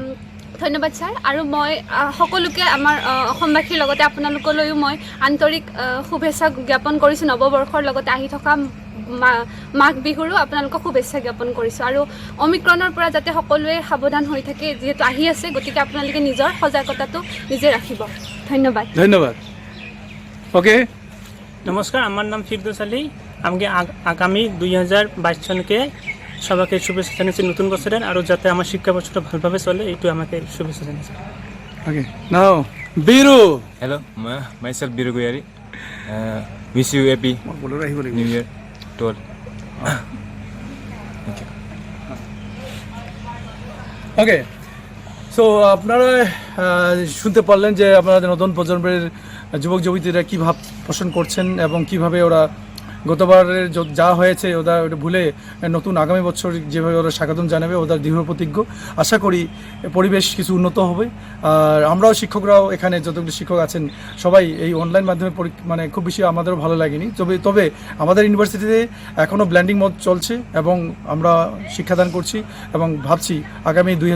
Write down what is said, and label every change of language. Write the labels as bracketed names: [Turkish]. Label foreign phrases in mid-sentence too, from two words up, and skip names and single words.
[Assamese] ধন্যবাদ ছাৰ আৰু মই সকলোকে আমাৰ অসমবাসীৰ লগতে আপোনালোকলৈও মই আন্তৰিক শুভেচ্ছা জ্ঞাপন কৰিছোঁ নৱবৰ্ষৰ লগতে আহি থকা মাঘ বিহুৰো আপোনালোকক শুভেচ্ছা জ্ঞাপন কৰিছোঁ আৰু অমিক্ৰণৰ পৰা যাতে সকলোৱে সাৱধান হৈ থাকে যিহেতু আহি আছে গতিকে আপোনালোকে নিজৰ সজাগতাটো নিজে রাখিব ধন্যবাদ ধন্যবাদ ওকে [Bangla] নমস্কার আমার নাম ফিরদৌস আলী আমাকে আগামী 2022 সনকে সবাইকে শুভেচ্ছা জানাচ্ছি নতুন বছরের আর যাতে আমার শিক্ষা বছরটা ভালোভাবে চলে এইটু আমাকে শুভেচ্ছা জানাচ্ছি [English] Okay now Biru Hello, myself Biru Goyari. Wish you happy New Year to all. Thank you. okay so [Bangla] আপনারা শুনতে পারলেন যে আপনাদের নতুন প্রজন্মের যুবক যুবতীরা কী ভাব পোষণ করছেন এবং কিভাবে ওরা গতবারের যা হয়েছে ওরা ওটা ভুলে নতুন আগামী বছর যেভাবে ওরা স্বাগতম জানাবে ওদের দৃঢ় প্রতিজ্ঞ আশা করি পরিবেশ কিছু উন্নত হবে আর আমরাও শিক্ষকরাও এখানে যতগুলো শিক্ষক আছেন সবাই এই অনলাইন মাধ্যমে মানে খুব বেশি আমাদেরও ভালো লাগেনি তবে আমাদের ইউনিভার্সিটিতে এখনও ব্ল্যান্ডিং মত চলছে এবং আমরা শিক্ষাদান করছি এবং ভাবছি আগামী